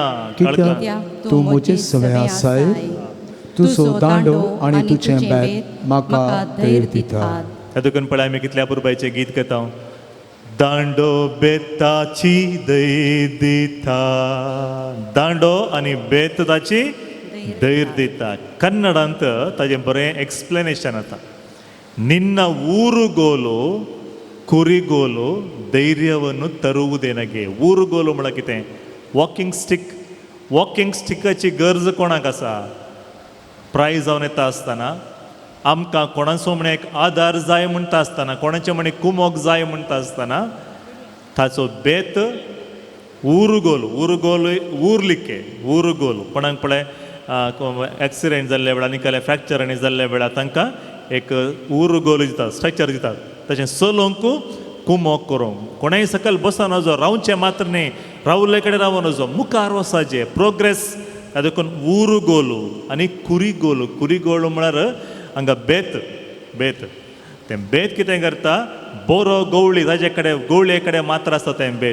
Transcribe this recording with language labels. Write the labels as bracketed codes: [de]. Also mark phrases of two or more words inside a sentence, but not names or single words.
[kok] कित्याक तूं म्हजे सवे आसाय. तुजो दांडो आनी तुजें बेत म्हाका धैर्य दिता. ह्या देखून पळय आमी कितल्या पुरबायचें गीत घेता. दांडो बेताची धैर्य दिता. दांडो आनी बेत ताची धैर्य दिता. कन्नडांत ताजें बरें एक्सप्लेनेशन आसा. [kn] ನಿನ್ನ ಊರುಗೋಲು ಕುರಿಗೋಲು ಧೈರ್ಯವನ್ನು ತರುವುದೇನಗೆ. ಊರುಗೋಲು ಮೊಳಕಿತೆ [en] walking stickachi [kok] गरज कोणाक आसा. प्रायज जावन येता आसतना आमकां कोणाचो म्हण एक आदार जाय म्हणटा आसतना, कोणाचें म्हण कुमोक जाय म्हणटा आसतना ताचो बेत [kn] ಊರುಗೋಲು ಊರ್ಲಿಕ್ಕೆ ಊರುಗೋಲು [kok] कोणाक पळय एक्सिडेंट जाल्ले वेळार आनी कसले फ्रॅक्चर आनी जाल्ले वेळार तांकां एक ऊरुगोल दितात, स्ट्रक्चर दितात. तशें चलोवंकू कुमोक करूंक. कोणाय सकयल बसून वचो, रावचें मात्र न्ही, रावले कडेन रावन वचो, मुखार वचाचें, प्रोग्रेस. देखून ऊरुगोलू आनी कुरिगोलू म्हळ्यार हांगा बेत तें बेत कितें करता, बोरो गवळी ताजे कडेन गवळे कडेन मात्र आसता तें बेत.